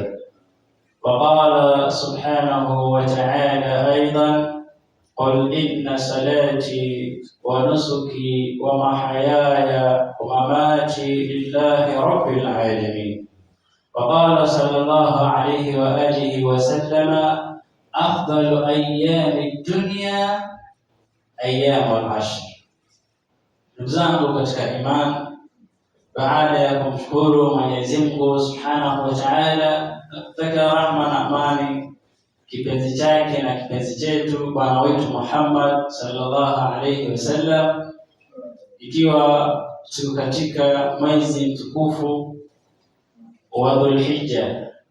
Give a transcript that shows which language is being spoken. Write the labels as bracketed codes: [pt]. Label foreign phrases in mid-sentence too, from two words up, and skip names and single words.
[ar] وقال سبحانه وتعالى أيضا: قل إن صلاتي ونسكي ومحياي ومماتي لله رب العالمين. وقال صلى الله عليه وآله وسلم: أفضل أيام الدنيا أيام العشر. [sw] Ndugu zangu katika imani, baada ya kumshukuru Mwenyezi Mungu [ar] سبحانه وتعالى, [sw] kutaka rahma na amani kipenzi chake na kipenzi chetu bwana wetu Muhammad [ar] صلى الله عليه وسلم, [sw] ikiwa tuko katika mwezi mtukufu wa Dhulhijja,